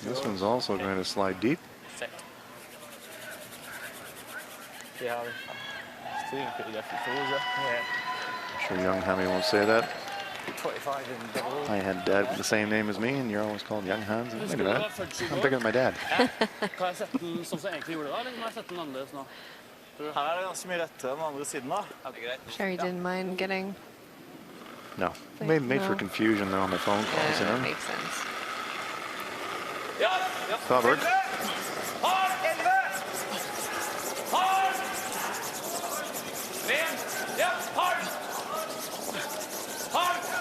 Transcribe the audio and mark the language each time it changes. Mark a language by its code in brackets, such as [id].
[en] This one's also going to slide deep. Sit. Yeah, it's two pretty different throws there. Yeah. I'm sure young Hammy won't say that. 25 in double. I had dad with the same name as me, and you're always called Young Hans. Look at that. I'm bigger than my dad. [no] Kan jeg sette den som jeg egentlig gjorde da, eller må jeg sette den annerledes nå? Her er det ganske mye rett til den andre siden da. [en] Sure you didn't mind getting... No. Made for No. confusion, though, on my phone calls. You know? makes sense. Covered. Hard! Hard! Man! Yep, hard! Hard!